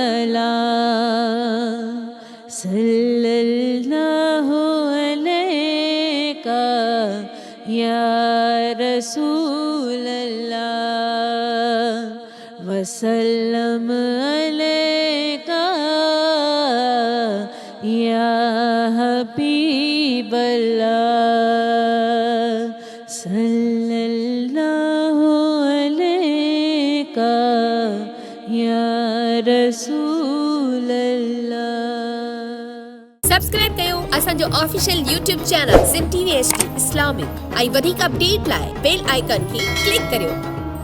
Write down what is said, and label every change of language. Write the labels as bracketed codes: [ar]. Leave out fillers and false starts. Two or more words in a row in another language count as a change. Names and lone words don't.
[ar] سلام صلی اللہ علیکہ یا رسول اللہ وسلم علیکہ یا حبیب اللہ صلی اللہ علیکہ یا رسول اللہ [sd] सब्सक्राइब कयो असांजो [en] official YouTube channel [sd] सिम TV HD इस्लामिक ऐं वधीक अपडेट लाइ [en] bell icon [sd] खे क्लिक करियो।